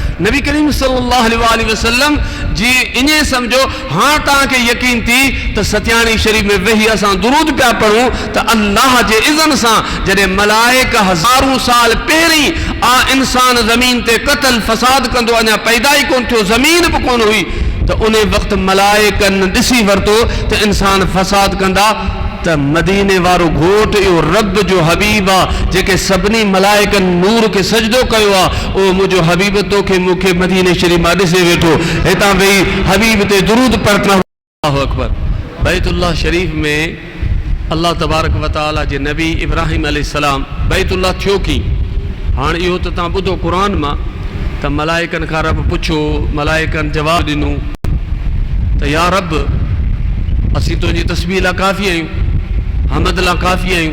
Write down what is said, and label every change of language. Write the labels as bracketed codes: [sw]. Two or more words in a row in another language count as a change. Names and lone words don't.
[sd] नबी करीम [ar] صلى الله عليه وسلم [sd] जी ईअं सम्झो हाणे तव्हांखे यकीन थी त सत्यानी शरीफ़ में वेही असां दुरूद पिया पढ़ूं त अल्लाह जे इज़न सां जॾहिं मलाइक हज़ारों साल पहिरीं इंसान ज़मीन ते क़त्ल फसाद कंदो, अञा पैदा ई कोन थियो, ज़मीन बि कोन हुई, त उन वक़्तु मलाइकनि ॾिसी वरितो त इंसान फसाद कंदा। त मदीने वारो घोट इहो रब जो हबीब आहे, जेके सभिनी मलाइकनि नूर खे सजदो कयो आहे। ओ मुंहिंजो हबीब तोखे मूंखे मदीने शरीफ़ मां ॾिसे वेठो, हितां वेही हबीब ते दुरूद पढ़ंदा। [ar] الله أكبر. [sd] बैतुल्लाह शरीफ़ में [ar] الله تبارك وتعالى [sd] जे नबी इब्राहिम अलैहिस्सलाम बैतुल्लाह थियो की। हाणे इहो त तव्हां ॿुधो क़ुरान मां त मलाइकनि खां रब पुछो, मलाइकनि जवाबु ॾिनो त या रब असीं तुंहिंजी तस्बीह लाइ काफ़ी आहियूं, हमद लाइ काफ़ी आहियूं।